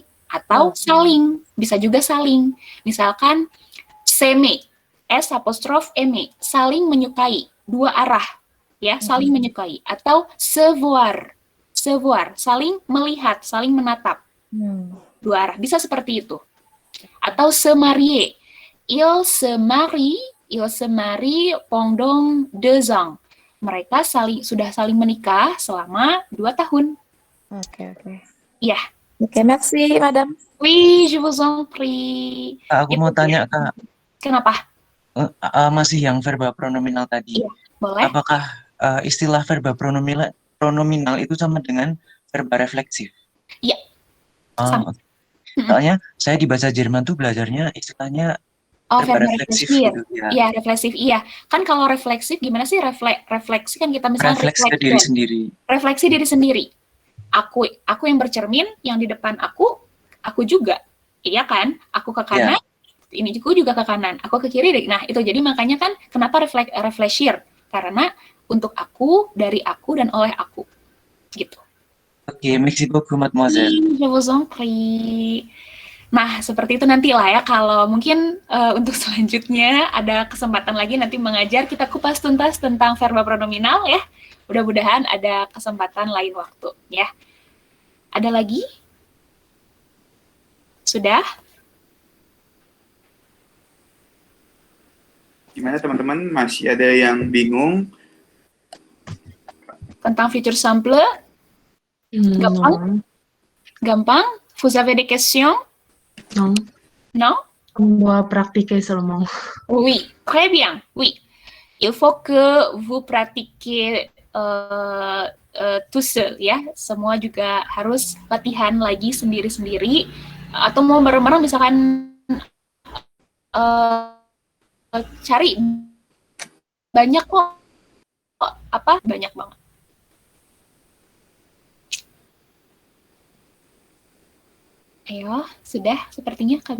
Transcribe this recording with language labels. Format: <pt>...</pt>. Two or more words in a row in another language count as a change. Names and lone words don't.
<id>Atau saling, bisa juga saling. Misalkan s'aimer, S apostrof aimer, saling menyukai, dua arah, ya, saling menyukai.</id> <fr>Atau se voir,</fr> <id>saling melihat, saling menatap, dua arah, bisa seperti itu.</id> <fr>Atau se marier, il se marie pendant 2 ans.</fr> <id>Mereka sudah saling menikah selama 2 tahun. Oke. Ya. Oke,</id> <fr>merci, Madame. Oui, je vous en prie.</fr> <id>Aku mau tanya, Kak. Kenapa? Masih yang verba pronominal tadi. Iya, boleh. Apakah istilah verba pronominal itu sama dengan verba refleksif? Iya. Sama. Soalnya saya di bahasa Jerman tuh belajarnya istilahnya verba refleksif gitu ya. Iya, refleksif. Iya. Kan kalau refleksif gimana sih? Refleksi kan kita misalnya refleksi ke diri sendiri. Refleksi diri sendiri. Aku yang bercermin, yang di depan aku juga. Iya kan? Aku ke kanan, ini juga ke kanan. Aku ke kiri. Nah, itu jadi makanya kan kenapa refleksir? Karena untuk aku, dari aku, dan oleh aku. Gitu. Oke,</id> <fr>merci beaucoup, mademoiselle. Je vous en prie.</fr> <id>Nah, seperti itu nantilah ya. Kalau mungkin untuk selanjutnya ada kesempatan lagi nanti mengajar, kita kupas tuntas tentang verba pronominal ya. Mudah-mudahan ada kesempatan lain waktu ya. Ada lagi? Sudah? Gimana teman-teman? Masih ada yang bingung? Tentang</id> <fr>futur simple?</fr> <id>Gampang? Gampang?</id> <fr>Vous avez des questions? Non. Non? On doit pratiquer seulement. Oui, très bien. Oui. Il faut que vous pratiquez tout seul ya.</fr> <id>Semua juga harus latihan lagi sendiri-sendiri. Atau mau bareng-bareng misalkan cari banyak kok. Banyak banget. Ayo, sudah sepertinya Kak Vicky.</id>